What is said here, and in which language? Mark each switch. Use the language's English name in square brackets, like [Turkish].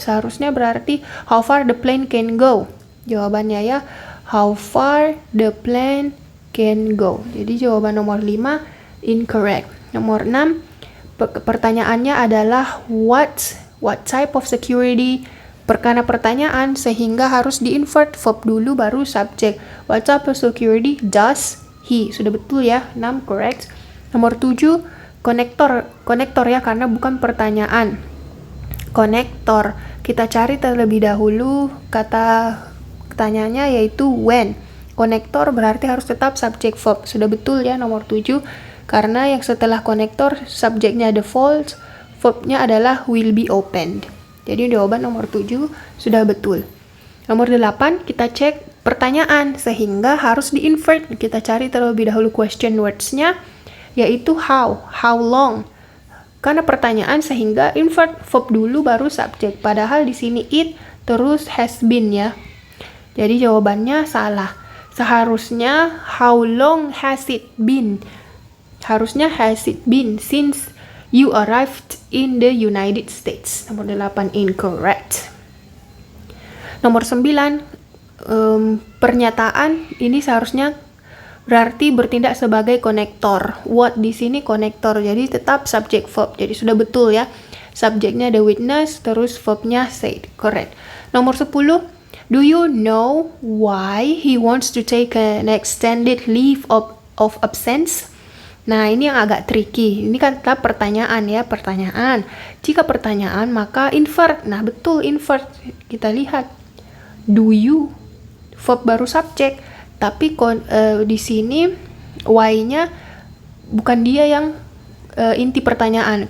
[Indonesian] Seharusnya berarti [English] how far the plane can go. [Indonesian] Jawabannya ya [English] how far the plane can go. [Indonesian] Jadi jawaban nomor 5 incorrect. Nomor 6, pertanyaannya adalah [English] what type of security. [Indonesian] Karena pertanyaan sehingga harus di-invert verb dulu baru subject. [English] What type of security does he? [Indonesian] Sudah betul ya, 6 correct. Nomor 7, konektor ya karena bukan pertanyaan. Konektor. Kita cari terlebih dahulu kata pertanyaannya yaitu when. Konektor berarti harus tetap subject verb. Sudah betul ya nomor 7 karena yang setelah konektor subjeknya default, verbnya adalah [English] will be opened. [Indonesian] Jadi jawaban nomor 7 sudah betul. Nomor 8 kita cek pertanyaan sehingga harus di-invert. Kita cari terlebih dahulu question words-nya yaitu how long. Karena pertanyaan sehingga invert verb dulu baru subject. Padahal di sini it terus has been ya. Jadi jawabannya salah. Seharusnya [English] how long has it been? [Indonesian] Harusnya [English] has it been since you arrived in the United States. [Indonesian] Nomor 8 incorrect. Nomor 9, pernyataan ini seharusnya berarti bertindak sebagai konektor. What di sini konektor, jadi tetap subject verb. Jadi sudah betul ya. Subjeknya the witness, terus verbnya said. Correct. Nomor 10, [English] Do you know why he wants to take an extended leave of absence? [Indonesian] Nah, ini yang agak tricky. Ini kan kita pertanyaan ya, pertanyaan. Jika pertanyaan, maka invert. Nah, betul invert. Kita lihat. [English] Do you? [Indonesian] Verb baru subjek. Tapi di sini why-nya bukan dia yang inti pertanyaan.